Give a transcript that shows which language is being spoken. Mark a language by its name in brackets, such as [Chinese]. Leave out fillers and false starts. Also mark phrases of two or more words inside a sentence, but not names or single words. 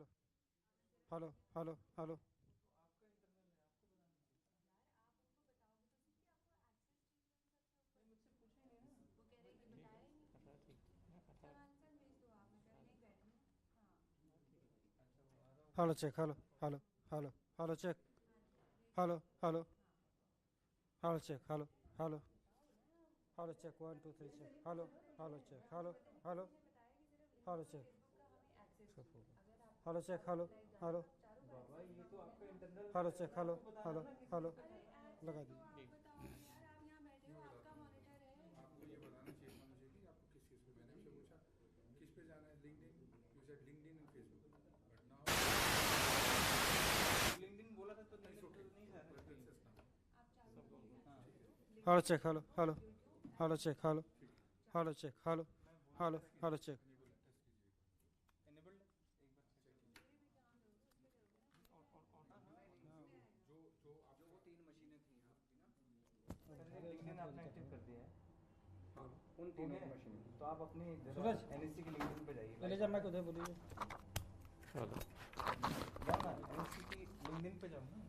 [English] Hello. Hello. Hello. [Hindi] यार आप उनको बताओगे तो सही कि आपको एक्सेस चाहिए उनका, तो वो कह रहे हैं कि बताया ही नहीं। ठीक है। तो आंसर भेज दो आप, मैं कल नहीं करेंगे ना। हाँ अच्छा वो आ रहा होगा। [English] Hello, check. Hello. Hello. Hello. Hello, check. [Hindi] हाँ जी भेज दो। [English] Hello. Hello. [Hindi] हाँ [English] Hello, check. Hello. Hello. [Hindi] बताओ ना। [English] Hello, check. 1 2 3 check. Hello. Hello, check. Hello. Hello. [Hindi] किसी ने बताया कि सिर्फ [English] Hello, [Hindi] इंस्टा [English] check. [Hindi] फेसबुक का हमें एक्सेस इसका चाहिए, फोन। अगर आप [English] Hello, check. [Hindi] चारों [English] Hello. [Hindi] लाइव जा रहे [English] Hello. [Hindi] हैं तो आप चारों का बाबा एक्सेस ये तो मांगोगे आपका ना। इंटरनल [English] Hello, [Hindi] है, [English] check. [Hindi] मैं [English] Hello. [Hindi] आपको बताना [English] Hello. [Hindi] ना किस [English] Hello. [Hindi] चीज़ का अरे चाह रहा लगा एक्सेस तो दीजिए। आप बताओगे यार, आप यहाँ बैठे हो, आपका मॉनिटर है। आपको ये बताना चाहिए था मुझे कि आपको किस चीज़ पे, मैंने आपसे पूछा किस पे जाना है, लिंक्डइन, [English] you said LinkedIn and Facebook, but now Hello, check. Hello, hello. Hello, check. Hello. Hello, check. Hello. Hello, hello, check. [Hindi] enabled लिंक्डइन आपने एक्टिव कर दिया है उन तीनों की मशीन तो आप अपनी सूरज। एनईसी के लिंक्डइन पे जाइए ले जा मैं उधर बोलिए जाओ ना एनईसी की लिंक्डइन पे जाओ ना